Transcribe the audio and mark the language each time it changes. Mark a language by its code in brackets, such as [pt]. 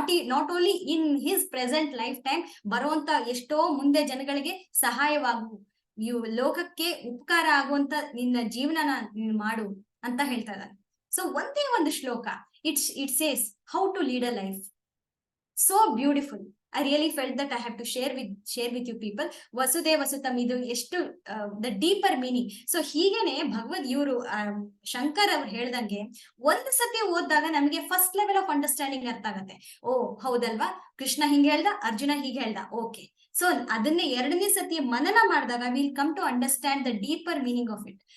[en] not only in his present lifetime, [kn] ಬರುವಂತ ಎಷ್ಟೋ ಮುಂದೆ ಜನಗಳಿಗೆ ಸಹಾಯವಾಗು, ಲೋಕಕ್ಕೆ ಉಪಕಾರ ಆಗುವಂತ ನಿನ್ನ ಜೀವನನ ನೀನು ಮಾಡು ಅಂತ ಹೇಳ್ತಾ ಇದ್ದಾನೆ. [en] so [kn] ಒಂದೇ ಒಂದು ಶ್ಲೋಕ, [en] It says how to lead a life. So beautiful. I really felt that I have to share with you people. [kn] Vasudeva ಸುತಂ ಇದು ಎಷ್ಟು ದ ಡೀಪರ್ ಮೀನಿಂಗ್. ಸೊ ಹೀಗೇನೆ ಭಗವದ್ ಇವರು ಶಂಕರ್ ಅವ್ರು ಹೇಳ್ದಂಗೆ ಒಂದು ಸತಿ ಓದಿದಾಗ ನಮಗೆ [en] first level of understanding [kn] ಅರ್ಥ ಆಗತ್ತೆ. ಓ ಹೌದಲ್ವಾ, ಕೃಷ್ಣ ಹಿಂಗೆ ಹೇಳ್ದ, ಅರ್ಜುನ ಹೀಗೆ ಹೇಳ್ದ, ಓಕೆ. [en] so [kn] ಅದನ್ನೇ ಎರಡನೇ ಸತಿ ಮನನ ಮಾಡಿದಾಗ [en] Will come to understand the deeper meaning of it.